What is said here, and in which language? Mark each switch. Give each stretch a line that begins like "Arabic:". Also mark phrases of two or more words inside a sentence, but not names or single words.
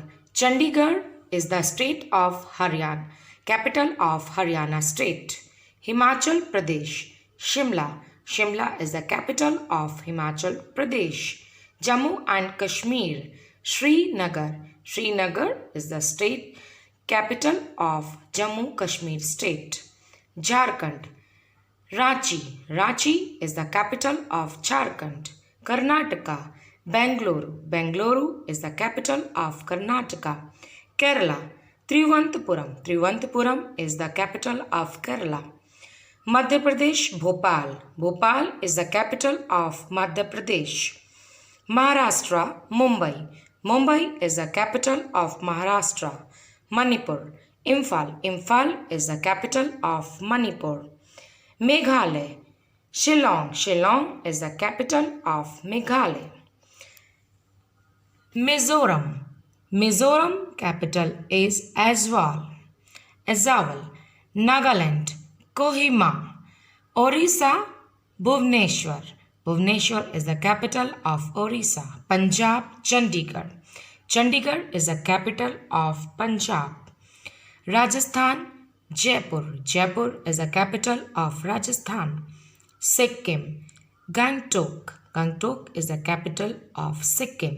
English: Chandigarh is the state of Haryana, capital of Haryana state. Himachal Pradesh. Shimla. Shimla is the capital of Himachal Pradesh. Jammu and Kashmir. Srinagar. Srinagar is the state capital of Jammu Kashmir state. Jharkhand. Ranchi. Ranchi is the capital of Jharkhand. Karnataka. Bangalore. Bangalore is the capital of Karnataka. Kerala. Trivandrum. Trivandrum is the capital of Kerala. Madhya Pradesh. Bhopal. Bhopal is the capital of Madhya Pradesh. Maharashtra. Mumbai. Mumbai is the capital of Maharashtra. Manipur. Imphal. Imphal is the capital of Manipur. Meghalaya. Shillong. Shillong is the capital of Meghalaya. Mizoram. Mizoram capital is Aizawl. Aizawl. Nagaland. Kohima. Orissa. Bhubaneswar. Bhubaneswar is the capital of Orissa. Punjab. Chandigarh. Chandigarh is the capital of Punjab. Rajasthan. Jaipur. Jaipur is the capital of Rajasthan. Sikkim. Gangtok. Gangtok is the capital of Sikkim.